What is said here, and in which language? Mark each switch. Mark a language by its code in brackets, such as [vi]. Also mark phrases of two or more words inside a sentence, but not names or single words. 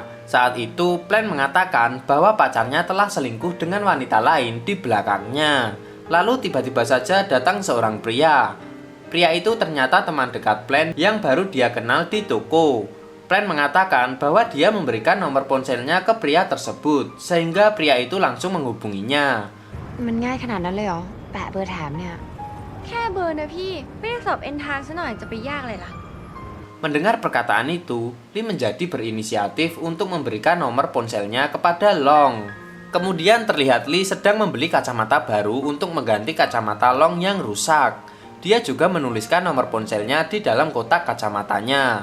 [id] Saat itu, Plan mengatakan bahwa pacarnya telah selingkuh dengan wanita lain di belakangnya. Lalu tiba-tiba saja datang seorang pria. Pria itu ternyata teman dekat Plan yang baru dia kenal di toko. Plan mengatakan bahwa dia memberikan nomor ponselnya ke pria tersebut, sehingga pria itu langsung menghubunginya. [th] มันง่ายขนาดนั้นเลยเหรอแปะเบอร์แถมเนี่ย แค่เบอร์นะพี่ไม่ได้สอบเอนทรานซ์ซะหน่อยจะไปยากเลยล่ะ [id] Mendengar perkataan itu, Lee menjadi berinisiatif untuk memberikan nomor ponselnya kepada Long. Kemudian terlihat Lee sedang membeli kacamata baru untuk mengganti kacamata Long yang rusak. Dia juga menuliskan nomor ponselnya di dalam kotak kacamatanya.